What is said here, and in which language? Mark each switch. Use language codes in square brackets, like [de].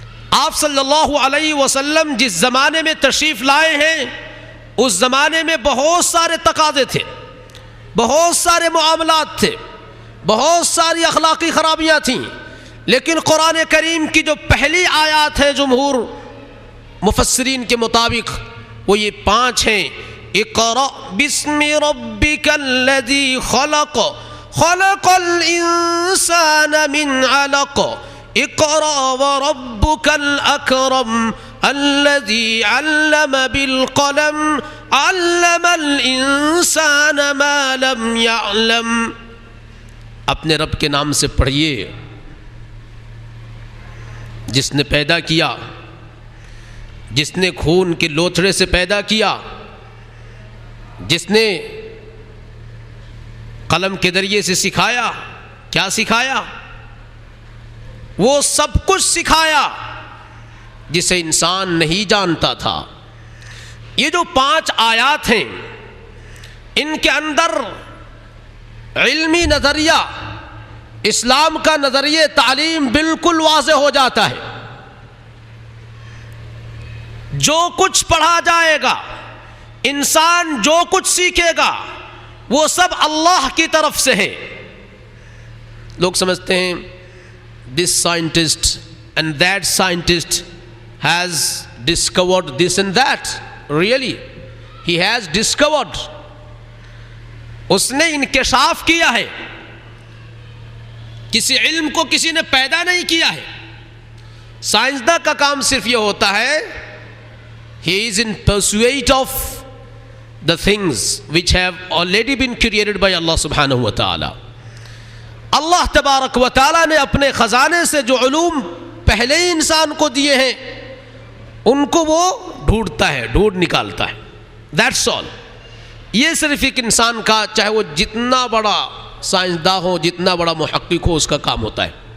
[ur] آپ صلی اللہ علیہ وسلم جس زمانے میں تشریف لائے ہیں، اس زمانے میں بہت سارے تقاضے تھے، بہت سارے معاملات تھے، بہت ساری اخلاقی خرابیاں تھیں. لیکن قرآن کریم کی جو پہلی آیات ہیں جمہور مفسرین کے مطابق وہ یہ 5 ہیں. [ar] اقرأ بسم ربک الذی خلق خلق الانسان من علق اقرأ وربک الاکرم الذی علم بالقلم علم الانسان ما لم يعلم. [ur] اپنے رب کے نام سے پڑھیے جس نے پیدا کیا، جس نے خون کے لوتھڑے سے پیدا کیا، جس نے قلم کے ذریعے سے سکھایا. کیا سکھایا؟ وہ سب کچھ سکھایا جسے انسان نہیں جانتا تھا. یہ جو 5 آیات ہیں، ان کے اندر علمی نظریہ، اسلام کا نظریہ تعلیم بالکل واضح ہو جاتا ہے. جو کچھ پڑھا جائے گا، انسان جو کچھ سیکھے گا، وہ سب اللہ کی طرف سے ہے. لوگ سمجھتے ہیں [en] this scientist and that scientist has discovered this and that. Really, he has discovered. [ur] اس نے انکشاف کیا ہے. کسی علم کو کسی نے پیدا نہیں کیا ہے. سائنسداں کا کام صرف یہ ہوتا ہے [en] he is in pursuit of the things which have already been created by Allah subhanahu wa ta'ala. [ur] اللہ تبارک و تعالیٰ نے اپنے خزانے سے جو علوم پہلے ہی انسان کو دیے ہیں ان کو وہ ڈھونڈتا ہے، ڈھونڈ نکالتا ہے. [en] That's all. [ur] یہ صرف ایک انسان کا، چاہے وہ جتنا بڑا سائنسداں ہو، جتنا بڑا محقق ہو، اس کا کام ہوتا ہے.